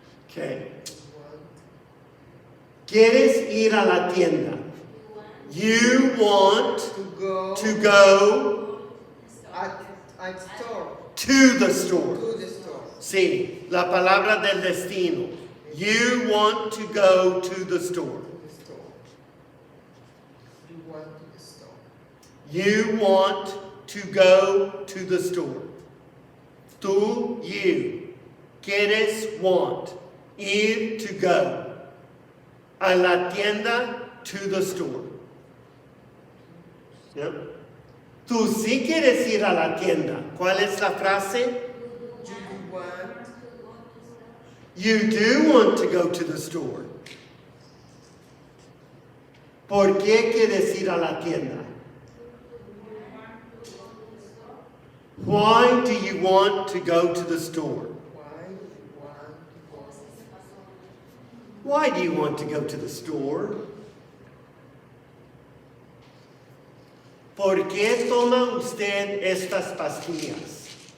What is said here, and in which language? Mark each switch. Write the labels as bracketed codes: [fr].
[en] Okay. [es] ¿Quieres ir a la tienda? [en] You want To go to go at store. to the store. To the store. [es] Sí, la palabra del destino. [en] You want to go to the store. To the store. You want to the store. You want to go to the store. [es] Tú, [en] you. [es] Quieres, [en] want. [es] Ir, [en] to go. [es] A la tienda, [en] to the store. [es] ¿Ya? Tú sí quieres ir a la tienda. ¿Cuál es la frase? [en] Do you want? You do want to go to the store. [es] ¿Por qué quieres ir a la tienda? [en] Why do you want to go to the store? Why do you want? Why do you want to go to the store? [es] ¿Por qué toma usted estas pastillas?